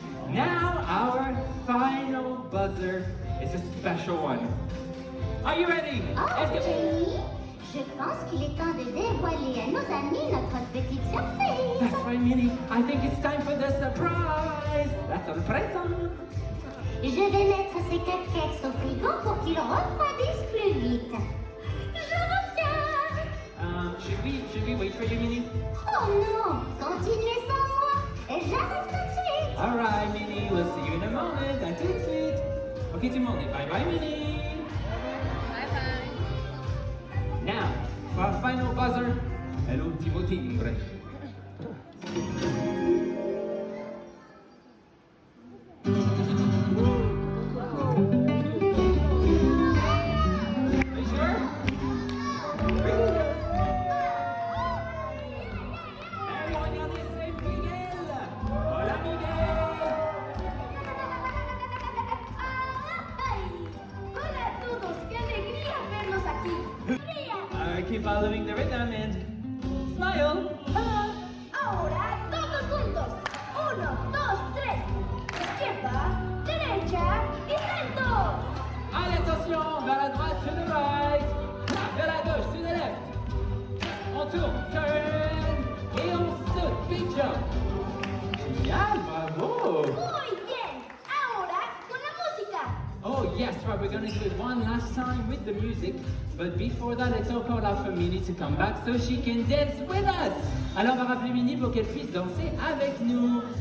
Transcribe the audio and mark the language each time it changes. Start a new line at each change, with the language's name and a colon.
English: Now our final buzzer is a special one. Are you ready?
French: Oh, Jenny, je pense qu'il est temps de dévoiler à nos amis notre petite surprise.
English: That's right, Minnie. I think it's time for the surprise.
Spanish: La sorpresa.
French: Je vais mettre ces cupcakes au frigo pour qu'ils refroidissent plus vite. Je reviens.
English: Should we wait for you, Minnie?
French: Oh non, continuez sans moi. J'arrive tout de suite.
English: All right, Minnie. We'll see you in a moment.
French: À tout de suite. Ok, tout le monde.
English: Bye bye, Minnie. Bye bye. Now, for our final buzzer,
Spanish: el último timbre.
English: Are you sure? Everyone,
French: regardez, c'est Miguel.
Spanish: Hola, Miguel. Hola a todos, qué alegría verlos aquí.
English: Keep following the rhythm and smile.
Spanish: Ahora todos juntos. 1, 2, 3. Izquierda, derecha y salto.
French: Allez, attention, vers la droite,
English: to the right.
French: Vers la gauche,
English: to the left.
French: On tourne,
English: turn.
French: Et on saute,
English: big jump.
French: Génial, bravo.
Spanish: Muy bien. Ahora con la música.
English: Oh yes, right, we're gonna do it one last time with the music. But before that, it's encore là for Minnie to come back so she can dance with us.
French: Alors on va rappeler Minnie pour qu'elle puisse danser avec nous.